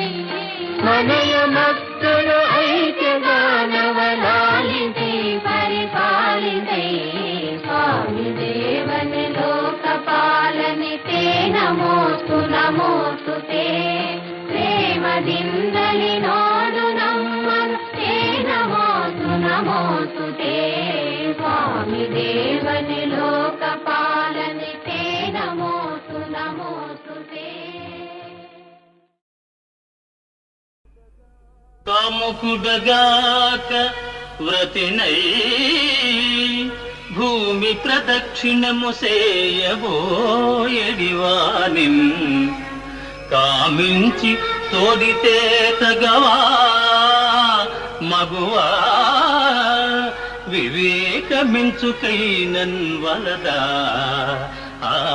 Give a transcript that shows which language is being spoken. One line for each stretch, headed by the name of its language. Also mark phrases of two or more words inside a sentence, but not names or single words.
Kannada: ಮನೆಯ ಮಕ್ಕಳ ಐಕ್ಯಗಾನವ ಲಾಲಿಸೈ ಪರಿಪಾಲಿಸೈ ಸ್ವಾಮಿ ದೇವನೆ ಲೋಕಪಾಲನೆತೆ ನಮೋತು ನಮೋಸ್ತುತೆ ಪ್ರೇಮದಿಂದಲಿ ನೋಡು ನಮ್ಮನು ತೇ ನಮೋತು ನಮೋಸ್ತುತೆ ಸ್ವಾಮಿ ದೇವನೆ ಲೋಕಪಾಲನೆತೆ ನಮೋತು ನಮೋಸ್ತುತೆ
Telugu: కాముకుడగాక వ్రతినై భూమి ప్రదక్షిణము సేయబోయడివానిన్ కామించి తోడితే తగవా మగువా వివేకమించుకైనన్ వలదా ఆ